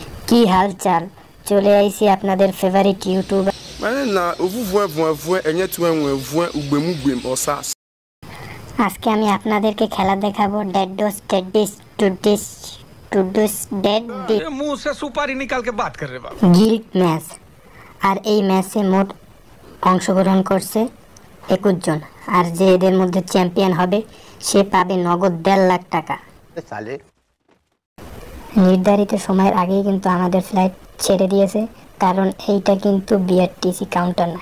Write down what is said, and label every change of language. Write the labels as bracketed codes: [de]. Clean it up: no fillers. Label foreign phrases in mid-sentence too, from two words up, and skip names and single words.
[bn] কি হালচাল? চলে আইছি আপনাদের [en] favourite YouTuber মানে না ওভুভুয়ে এনে তুয়ে উgbemugbe osas। [bn] আজকে আমি আপনাদেরকে খেলা দেখাবো [hi] मुंह से सुपारी निकाल के बात कर रहे बाबू। [en] guild match. [bn] আর এই ম্যাচে মোট অংশগ্রহণ করছে 21 জন। আর যে এদের মধ্যে চ্যাম্পিয়ন হবে সে পাবে নগদ 1.5 লাখ টাকা। নির্ধারিত সময়ের আগেই কিন্তু আমাদের ফ্লাইট ছেড়ে দিয়েছে, কারণ এইটা কিন্তু বিআরটিসি কাউন্টার না।